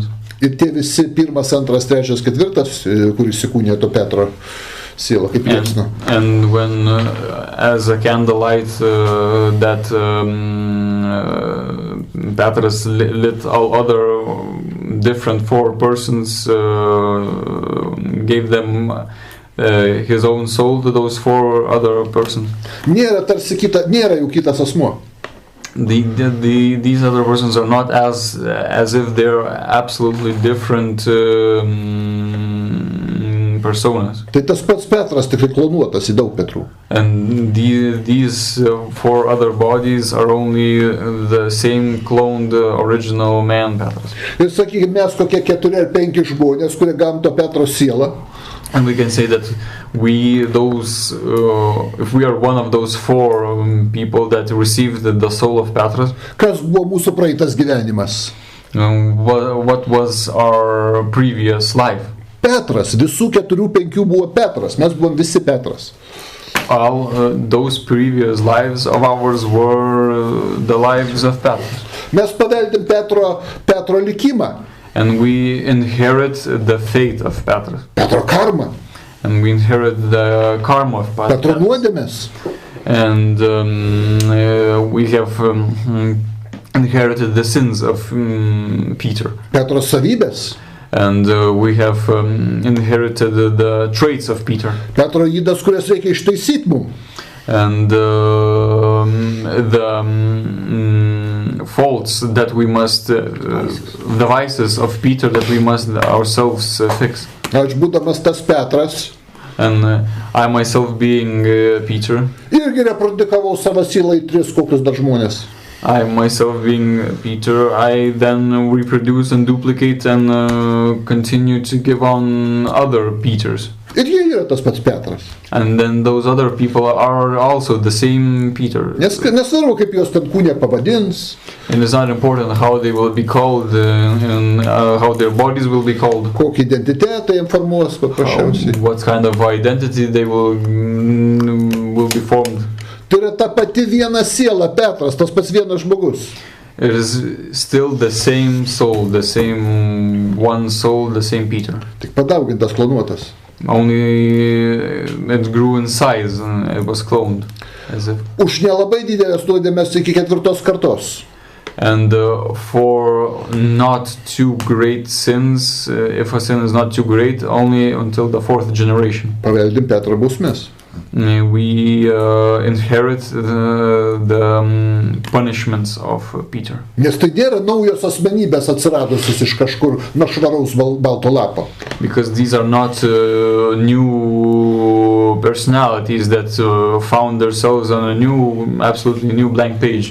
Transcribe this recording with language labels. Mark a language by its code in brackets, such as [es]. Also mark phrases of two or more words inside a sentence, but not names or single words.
[lt] Ir tie visi 1, 2, 3, 4, kuris įkūnė to Petro sielą, kaip liepsna. [en] And when, as a candlelight, that Petras lit all other different 4 persons, gave them his own soul to those 4 other persons. [lt] Nėra jau kitas asmuo. [en] These other persons are not as if they're absolutely different personas. [lt] Tai tas pats Petras tik klonuotas į daug Petrų. [en] And these 4 other bodies are only the same cloned original man Petras. [lt] Ir sakykime, mes kokie 4 ar 5 žmonės, kurie gavom to Petro sielą. [en] And we can say that if we are one of those 4 people that received the soul of Petras, [lt] kas buvo mūsų praeitas gyvenimas? [en] What was our previous life? [lt] Petras, visų 4-5 buvo Petras, mes buvom visi Petras. [en] All those previous lives of ours were the lives of Petras. [lt] Mes paveldim Petro likimą. [en] And we inherit the fate of Petras. [lt] Petro karmą. [en] And we inherit the karma of Petras. [lt] Petro nuodėmes. [en] And we have inherited the sins of Peter. [lt] Petro savybės. [en] And we have inherited the traits of Peter. [lt] Petro ydas, kurias reikia ištaisyti mums. [en] And the faults that we must, the vices of Peter that we must ourselves fix. [lt] Aš būdamas tas Petras. [en] And I myself being Peter. [lt] Irgi reprodukavau savo sielą į 3 kokius dar žmonės. [en] I myself being Peter, I then reproduce and duplicate and continue to give on other Peters. [lt] Ir jie yra tas pats Petras. [en] And then those other people are also the same Peter. [lt] Nesvarbu, kaip juos ten kūne pavadins. [en] And it's not important how they will be called and how their bodies will be called. [lt] Kokį identitetą jiems formuos paprasčiausiai. [en] What kind of identity they will be formed. [lt] Tai yra ta pati viena siela Petras, tas pats vienas žmogus. [en] It is still the same soul, the same one soul, the same Peter. [lt] Tik padaugintas, klonuotas. [en] Only it grew in size and it was cloned. As if. [lt] Už nelabai didelės nuodėmes iki 4 kartos. [en] And for not too great sins, if a sin is not too great, only until the 4th generation. [lt] Paveldim Petro bausmės. [en] We inherit the punishments of Peter. [lt] Nes tai nėra naujos asmenybės atsiradusios iš kažkur nuo švaraus balto lapo. [en] Because these are not new personalities that found themselves on a absolutely new blank page.